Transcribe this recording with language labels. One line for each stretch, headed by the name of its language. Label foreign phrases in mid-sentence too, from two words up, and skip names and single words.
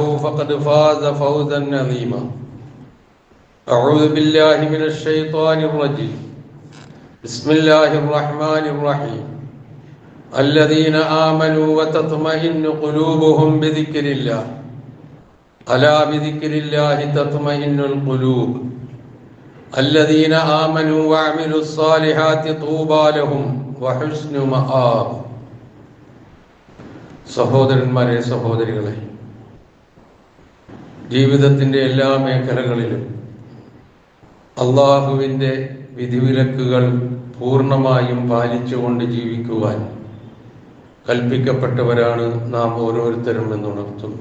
Arabic: فقد فاز فوزا عظيما أعوذ بالله من الشيطان الرجيم بسم الله الرحمن الرحيم الذين آمنوا وتطمئن قلوبهم بذكر الله ألا بذكر الله تطمئن القلوب الذين آمنوا وعملوا الصالحات طوبى لهم وحسن مآب
Malayalam: സഹോദരന്മാരെ, സഹോദരികളെ, ജീവിതത്തിൻ്റെ എല്ലാ മേഖലകളിലും അള്ളാഹുവിൻ്റെ വിധിവിലക്കുകൾ പൂർണ്ണമായും പാലിച്ചുകൊണ്ട് ജീവിക്കുവാൻ കൽപ്പിക്കപ്പെട്ടവരാണ് നാം ഓരോരുത്തരും എന്നുണർത്തുന്നു.